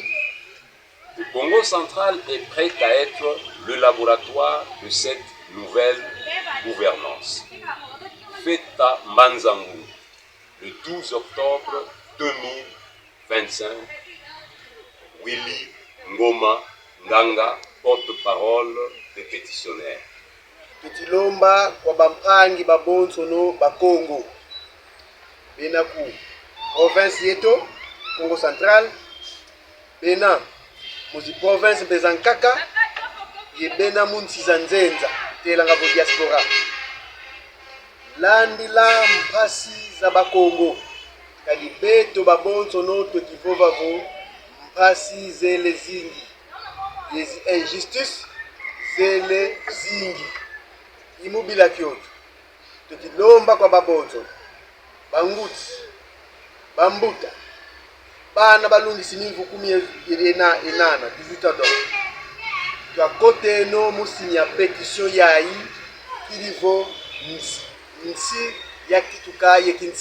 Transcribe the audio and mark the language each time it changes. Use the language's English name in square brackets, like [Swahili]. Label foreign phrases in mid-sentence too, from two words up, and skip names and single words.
[French] Le Congo central est prêt à être le laboratoire de cette nouvelle gouvernance. Feta Manzangu, le 12 octobre 2025, Willy Ngoma Nganga, porte-parole des pétitionnaires. [Kongo] Tutilomba kwa bampangi babonsono bakongo bena ku province yeto Congo central bena muzi province bezankaka ye bena munsiza nzenza telanga vo diaspora landila mpasi za bakongo kadi beto babonsono twekivova vo mpasi zele zingi yezi injustice zele zingi imubila kyoto tukilomba kwa babonzo banguti bambuta bana balungisi nivu 18 donc twakote no musinya pétition yayi kilivo nsi ya kituka ye